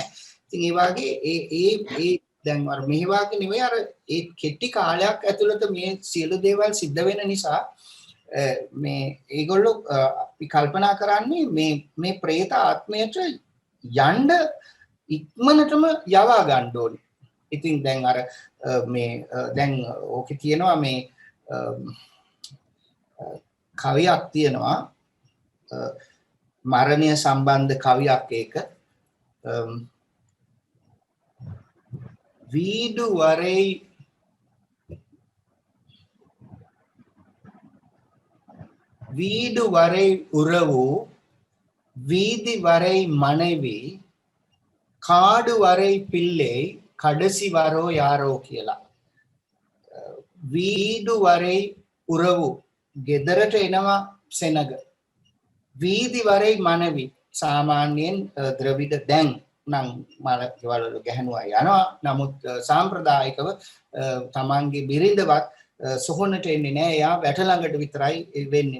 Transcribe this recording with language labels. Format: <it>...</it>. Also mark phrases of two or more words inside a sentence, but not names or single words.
<si>ඉතින් ඒ වාගේ ඒ දැන් අර මෙහි වාගේ නෙවෙයි අර ඒ කෙටි කාලයක් ඇතුළත මේ සියලු දේවල් සිද්ධ වෙන නිසා මේ ඒගොල්ලෝ අපි කල්පනා කරන්නේ මේ പ്രേත ආත්මයට යන්න ඉක්මනටම යවා ගන්න ඕනේ. ඉතින් දැන් අර මේ දැන් ඕකේ තියෙනවා මේ කවියක් තියෙනවා මරණය සම්බන්ධ කවියක්. ඒක</si> <ta>வீடு வரை உறவு, வீதி வரை மனைவி, காடு வரை பிள்ளை, கடைசி வரோ யாரோ</ta> <si>කියලා.</si> <ta>வீடு வரை உறவு</ta> <si>ගෙදරට එනවා සෙනග.</si> <ta>வீதி வரை மனைவி</ta> <si>සාමාන්‍යයෙන් ද්‍රවිඩ දැන් නම් මල ගෙවල් වල ගැහණුවා යනවා. නමුත් සාම්ප්‍රදායිකව තමන්ගේ බිරිඳවත් සොහොනට එන්නේ නැහැ. එයා වැට ළඟට විතරයි වෙන්නේ.</si>